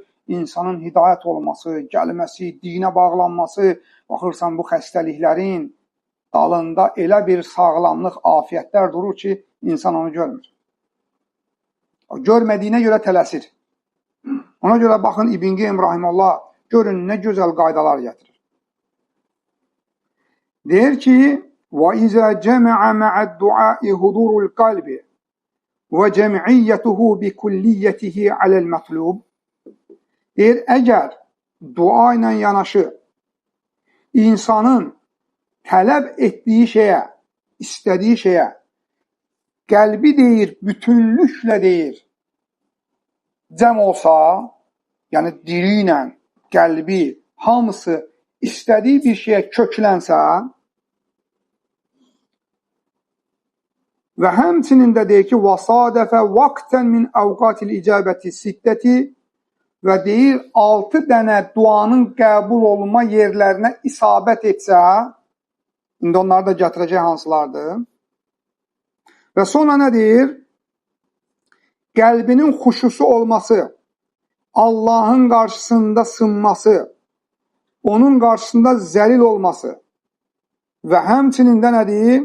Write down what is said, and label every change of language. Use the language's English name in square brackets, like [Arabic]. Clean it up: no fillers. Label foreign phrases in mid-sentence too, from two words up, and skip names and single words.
[Azerbaijani] İnsanın hidayət olması, gəlməsi, dinə bağlanması, baxırsan bu xəstəliklərin dalında elə bir sağlamlıq, afiyyətlər durur ki, insan onu görmür. Görmədiyinə görə tələsir. Ona görə baxın İbn Qeym rahimehullah görün nə gözəl qaydalar gətirir. Deyir ki, [Arabic] وَإِذَا جَمَعَ مَعَ الدُّعَاءِ هُدُورُ الْقَلْبِ وَجَمْعِيَّتُهُ بِكُلِّيَّتِهِ عَلَى الْمَطْلُوبِ [Azerbaijani] Deyir, əgər dua ilə yanaşı insanın tələb etdiyi şeyə, istədiyi şeyə qəlbi deyir, bütünlüklə deyir, cəm olsa, yəni dili ilə qəlbi hamısı istədiyi bir şeyə köklənsə və həmçinin də deyir ki, [Arabic] وَصَادَفَ وَقْتًا مِنْ أَوْقَاتِ الْإِجَابَةِ السِّتَّةِ [Azerbaijani] və deyir, 6 dənə duanın qəbul olunma yerlərinə isabət etsə, indi onları da gətirəcək hansılardır. Və sonra nə deyir? Qəlbinin xuşusu olması, Allahın qarşısında sınması, onun qarşısında zəlil olması və həmçinin də nə deyir?